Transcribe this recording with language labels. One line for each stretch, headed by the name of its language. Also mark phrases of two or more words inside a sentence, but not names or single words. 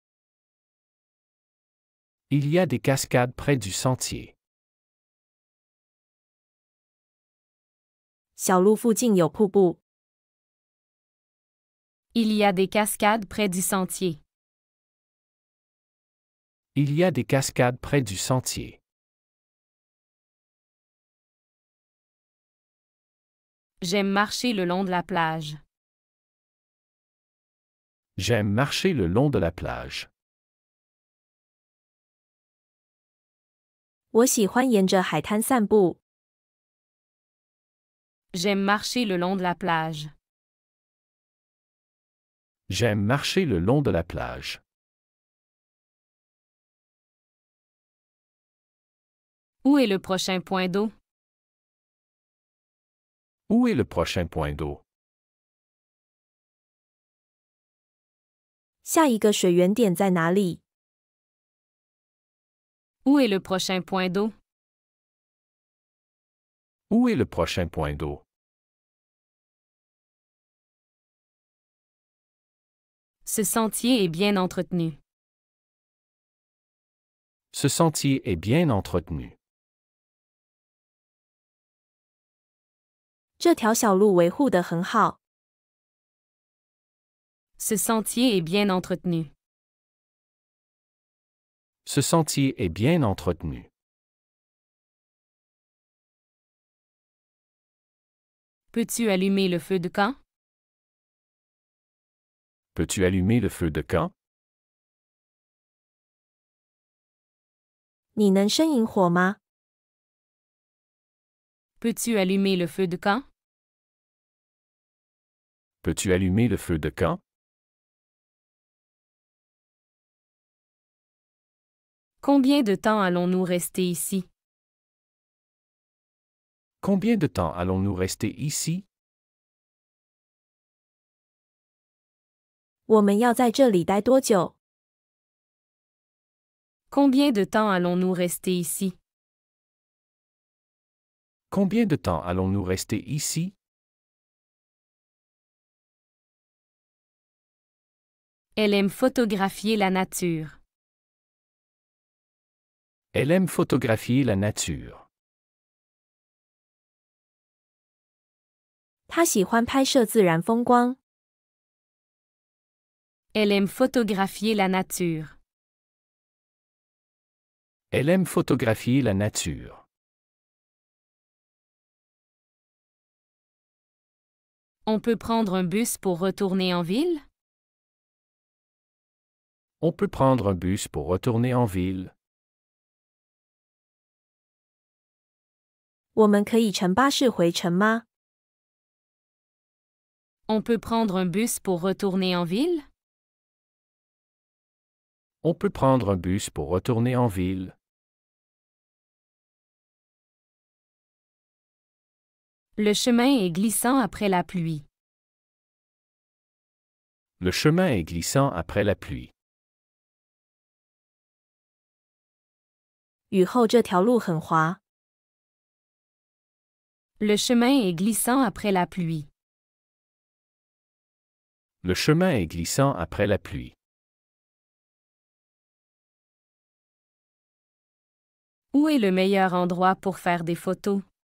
French: Il y a des cascades près du sentier.
Chinese: 小路附近有瀑布。
French: Il y a des cascades près du sentier. Il y a des cascades près du sentier. J'aime marcher le long de la plage. J'aime marcher le long de la plage.
Chinese: 我喜欢沿着海滩散步。
French: J'aime marcher le long de la plage. J'aime marcher le long de la plage. Où est le prochain point d'eau? Où est le prochain point d'eau?
Chinese: 下一个水源点在哪里？
French: Où est le prochain point d'eau? Où est le prochain point d'eau? Ce sentier est bien entretenu. Ce sentier est bien entretenu.
Chinese: 这条小路维护得很好。
French: Ce sentier est bien entretenu. Ce sentier est bien entretenu. Peux-tu allumer le feu de camp? Peux-tu allumer le feu de camp?
Chinese: 你能生引火吗？
French: Peux-tu allumer le feu de camp? Peux-tu allumer le feu de camp? Combien de temps allons-nous rester ici? Combien de temps allons-nous rester ici?
Chinese: 我们要在这里待多久？
French: Combien de temps allons-nous rester ici? Combien de temps allons-nous rester ici? Elle aime photographier la nature. Elle aime photographier la nature.
Chinese: 他喜欢拍摄自然风光。
French: Elle aime photographier la nature. Elle aime photographier la nature. On peut prendre un bus pour retourner en ville? On peut prendre un bus pour retourner en ville.
Chinese: 我们可以乘巴士回城吗？
French: On peut prendre un bus pour retourner en ville? On peut prendre un bus pour retourner en ville. Le chemin est glissant après la pluie. Le chemin est glissant après la pluie.
Chinese: 雨后这条路很滑。
French: Le chemin est glissant après la pluie. Le chemin est glissant après la pluie. Où est le meilleur endroit pour faire des photos?